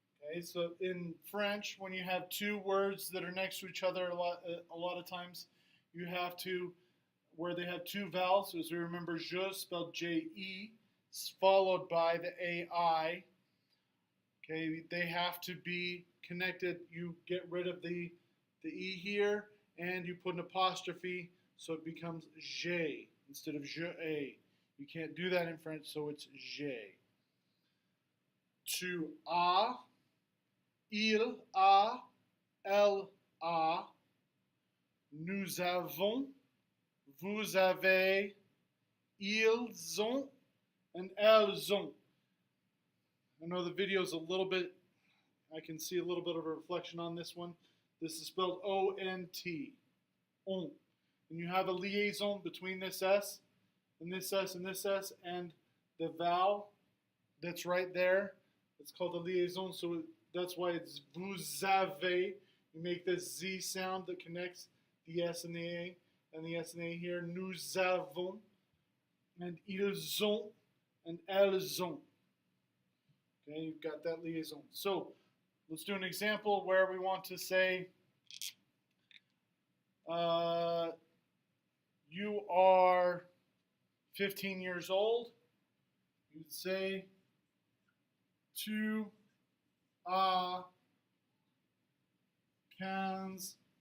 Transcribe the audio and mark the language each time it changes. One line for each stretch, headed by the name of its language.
English: Okay, so in French, when you have two words that are next to each other, a lot of times you have to, where they have two vowels, so as we remember, je spelled J-E, followed by the A-I. Okay, they have to be connected. You get rid of the E here, and you put an apostrophe, so it becomes J instead of je. You can't do that in French, so it's J.
French: To a, il a, elle a, nous avons, vous avez, ils ont, and elles ont.
English: I know the video is a little bit, I can see a little bit of a reflection on this one. This is spelled O-N-T, ont. And you have a liaison between this S and this S and this S and the vowel that's right there. It's called a liaison, so that's why it's
French: vous avez.
English: You make this Z sound that connects the S and the A, and the S and A here.
French: Nous avons, and ils ont, and elles ont.
English: Okay, you've got that liaison. So let's do an example where we want to say, you are 15 years old. You'd say,
French: tu as 15 ans.